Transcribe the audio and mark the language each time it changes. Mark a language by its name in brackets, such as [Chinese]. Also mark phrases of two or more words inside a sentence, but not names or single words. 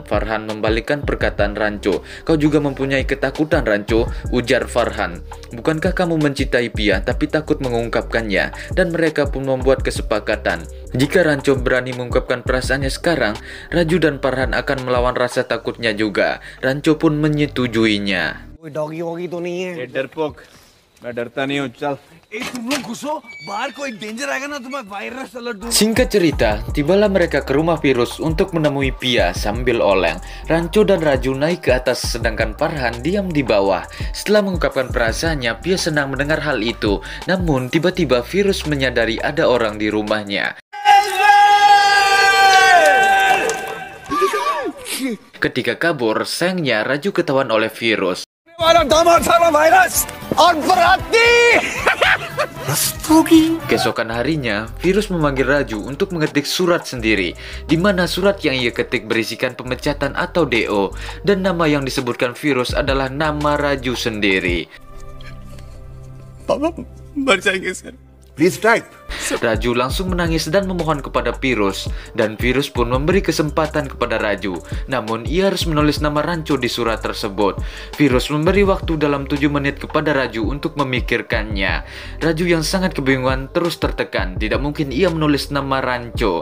[Indonesian] Farhan membalikkan perkataan Ranco. Kau juga mempunyai ketakutan, Ranco, ujar Farhan. Bukankah kamu mencintai Pia tapi takut mengungkapkannya? Dan mereka pun membuat kesepakatan. Jika Ranco berani mengungkapkan perasaannya sekarang, Raju dan Farhan akan melawan rasa takutnya juga. Ranco pun menyetujuinya. [Hindi] कोई डॉगी वॉगी तो नहीं है? ये डरपोक, मैं डरता नहीं हूँ, चल। तुम लोग घुसो, बाहर कोई डेंजर आएगा ना तुम्हें वायरस अलर्ट दूंगा। [Indonesian] Singkat cerita, tibalah mereka ke rumah Virus untuk menemui Pia sambil oleng. Ranco dan Raju naik ke atas sedangkan Farhan diam di bawah. Setelah mengungkapkan perasaannya, Pia senang mendengar hal itu. Namun tiba-tiba Virus menyadari ada orang di rumahnya. Ketika kabur, sayangnya Raju ketahuan oleh Virus. Keesokan harinya, Virus memanggil Raju untuk mengetik surat sendiri, di mana surat yang ia ketik berisikan pemecatan atau DO, dan nama yang disebutkan Virus adalah nama Raju sendiri. [Hindi] पापा मर जाएंगे सर। [English] Please type. [Indonesian] Raju langsung menangis dan memohon kepada Virus, dan Virus pun memberi kesempatan kepada Raju. Namun ia harus menulis nama Ranco di surat tersebut. Virus memberi waktu dalam 7 menit kepada Raju untuk memikirkannya. Raju yang sangat kebingungan terus tertekan. Tidak mungkin ia menulis nama Ranco.